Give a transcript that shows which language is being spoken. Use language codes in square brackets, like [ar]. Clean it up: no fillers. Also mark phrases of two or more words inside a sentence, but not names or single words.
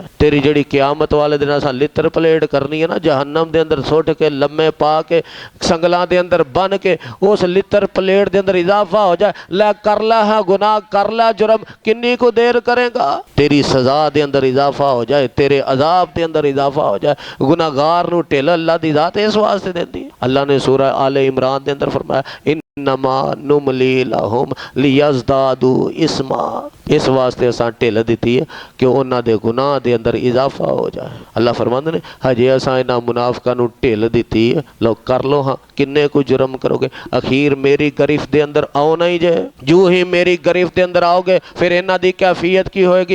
[pa] ਤੇਰੀ ਜਿਹੜੀ ਕ਼ਯਾਮਤ ਵਾਲੇ ਦਿਨ ਅਸਾਂ ਲਿੱਤਰ ਪਲੇਟ ਕਰਨੀ ਹੈ ਨਾ, ਜਹੰਨਮ ਦੇ ਅੰਦਰ ਸੁੱਟ ਕੇ ਲੰਮੇ ਪਾ ਕੇ ਸੰਗਲਾਂ ਦੇ ਅੰਦਰ ਬੰਨ੍ਹ ਕੇ ਉਸ ਲਿੱਤਰ ਪਲੇਟ ਦੇ ਅੰਦਰ ਇਜ਼ਾਫ਼ਾ ਹੋ ਜਾਏ। ਲੈ ਕਰ ਲੈ ਹੈ ਗੁਨਾਹ, ਕਰ ਲੈ ਜੁਰਮ, ਕਿੰਨੀ ਕੋ ਦੇਰ ਕਰੇਗਾ। ਤੇਰੀ ਸਜ਼ਾ ਦੇ ਅੰਦਰ ਇਜ਼ਾਫ਼ਾ ਹੋ ਜਾਏ, ਤੇਰੇ ਅਜ਼ਾਬ ਦੇ ਅੰਦਰ ਇਜ਼ਾਫ਼ਾ ਹੋ ਜਾਏ। ਗੁਨਾਹਗਾਰ ਨੂੰ ਢਿੱਲ ਅੱਲਾਹ ਦੀ ਜ਼ਾਤ ਇਸ ਵਾਸਤੇ ਦੇਤੀ ਹੈ। ਅੱਲਾਹ ਨੇ ਸੂਰਹ ਆਲੇ ਇਮਰਾਨ ਦੇ ਅੰਦਰ ਫ਼ਰਮਾਇਆ [ar] إنما نملي لهم ليزدادوا إثما. [pa] ਇਸ ਵਾਸਤੇ ਅਸਾਂ ਢਿੱਲ ਦਿੱਤੀ ਹੈ ਕਿ ਉਨ੍ਹਾਂ ਦੇ ਗੁਨਾਹ ਦੇ ਅੰਦਰ ਇਜ਼ਾਫ਼ਾ ਹੋ ਜਾਏ। ਅੱਲਾਹ ਫ਼ਰਮਾਂਦੇ ਨੇ ਹਜੇ ਅਸਾਂ ਇਨ੍ਹਾਂ ਮੁਨਾਫ਼ਿਕਾਂ ਨੂੰ ਢਿੱਲ ਦਿੱਤੀ ਹੈ, ਲੋ ਕਰ ਲੋ ਹਾਂ ਕਿੰਨੇ ਕੋ ਜੁਰਮ ਕਰੋਗੇ, ਅਖ਼ੀਰ ਮੇਰੀ ਗ੍ਰਿਫ਼ਤ ਦੇ ਅੰਦਰ ਆਓ ਨਹੀਂ ਜੇ। ਜੋ ਹੀ ਮੇਰੀ ਗ੍ਰਿਫ਼ਤ ਦੇ ਅੰਦਰ ਆਓਗੇ ਫਿਰ ਇਨ੍ਹਾਂ ਦੀ ਕੈਫ਼ੀਅਤ ਕੀ ਹੋਏਗੀ।